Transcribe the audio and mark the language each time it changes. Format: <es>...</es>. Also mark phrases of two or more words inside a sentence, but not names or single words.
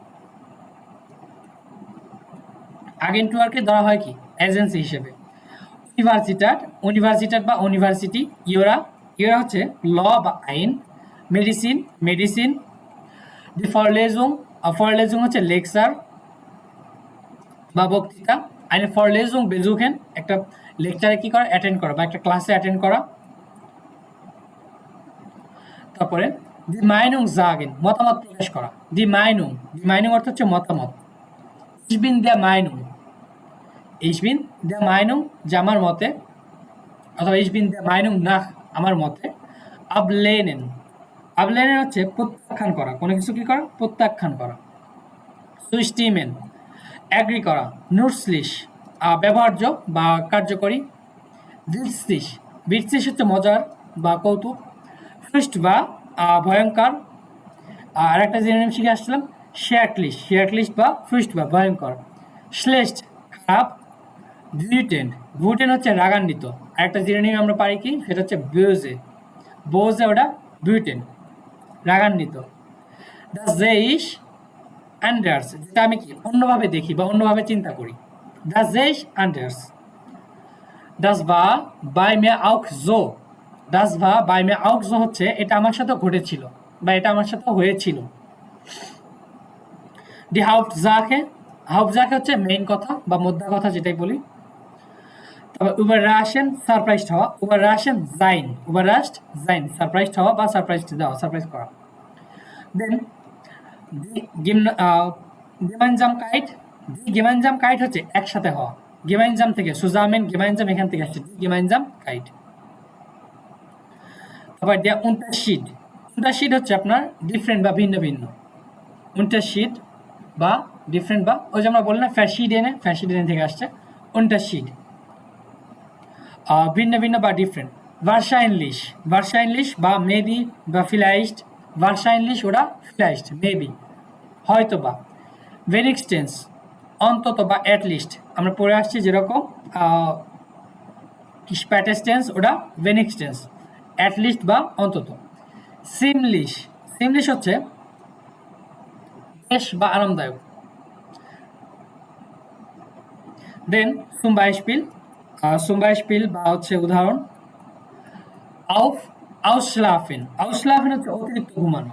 <bn>আগেন্টুয়ারকে ধরা হয় কি এজেন্সি হিসেবে। ইউনিভার্সিটার বা ইউনিভার্সিটি, ইয়োরা হচ্ছে ল বা আইন। মেডিসিন।</bn> <de>Die Vorlesung</de> <bn>হচ্ছে লেকচার বা বক্তৃতা।</bn> <de>eine Vorlesung besuchen</de> <bn>একটা লেকচারে কি করা অ্যাটেন্ড করা বা একটা ক্লাসে অ্যাটেন্ড করা। তারপরে</bn> <de>die Meinung sagen</de> <bn>মতামত প্রকাশ করা।</bn> <de>die Meinung</de> <bn>অর্থ হচ্ছে মতামত।</bn> <de>ich bin der Meinung</de> <bn>যে আমার মতে, অথবা</bn> <de>ich bin der Meinung nach</de> <bn>আমার মতে। ablehnen হচ্ছে প্রত্যাখ্যান করা, কোনো কিছু কি করা প্রত্যাখ্যান করা। zustimmen এগ্রি করা। nützlich ব্যবহার্য বা কার্যকরী। witzig হচ্ছে মজার বা কৌতুক। ফ্রুস্ট বা ভয়ঙ্কর। আর একটা জিনিস শিখে আসছিলাম শেয়ারক্লিশ বা ফ্রুস্ট বা ভয়ঙ্কর। শ্লেষ্ঠ খারাপ। ভুটেন হচ্ছে রাগান্বিত। আর একটা জিনিস আমরা পারি কি সেটা হচ্ছে বোজে ওটা বিউটেন রাগান্বিত।</bn> <de>das sehe ich anders</de> <bn>যেটা আমি কি অন্যভাবে দেখি বা অন্যভাবে চিন্তা করি।</bn> <de>das sehe ich anders। das war bei mir auch so</de> <bn>হচ্ছে এটা আমার সাথে ঘটেছিল বা এটা আমার সাথে হয়েছিল।</bn> <de>die Hauptsache</de> <bn>হচ্ছে মেইন কথা বা মোদ্দা কথা যেটাই বলি। তারপর überraschen সারপ্রাইজড হওয়া।</bn> <de>überrascht sein</de> <bn>সারপ্রাইজড হওয়া বা সারপ্রাইজ করা। দেন gemeinsam হচ্ছে একসাথে হওয়া। gemeinsam থেকে gemeinsam এখান থেকে আসছে gemeinsam তারপর</bn> <de>der Unterschied</de> <bn>হচ্ছে আপনার ডিফারেন্ট বা ভিন্ন ভিন্ন। Unterschied বা ডিফারেন্ট বা ওই যে আমরা বললাম ফ্যাশিডেনে থেকে আসছে Unterschied ভিন্ন ভিন্ন বা ডিফারেন্ট। wahrscheinlich বা মেবি বা</bn> <de>vielleicht wahrscheinlich</de> <bn>ওরা vielleicht মেবি হয়তো বা। wenigstens অন্তত বা</bn> <en>at least</en> <bn>আমরা পড়ে আসছি যেরকম spätestens ওরা wenigstens</bn> <en>at least</en> <bn>বা অন্তত। ziemlich হচ্ছে বেশ বা আরামদায়ক। দেন</bn> <de>zum Beispiel</de> <bn>বা হচ্ছে উদাহরণ। ausschlafen হচ্ছে অতিরিক্ত ঘুমানো।</bn>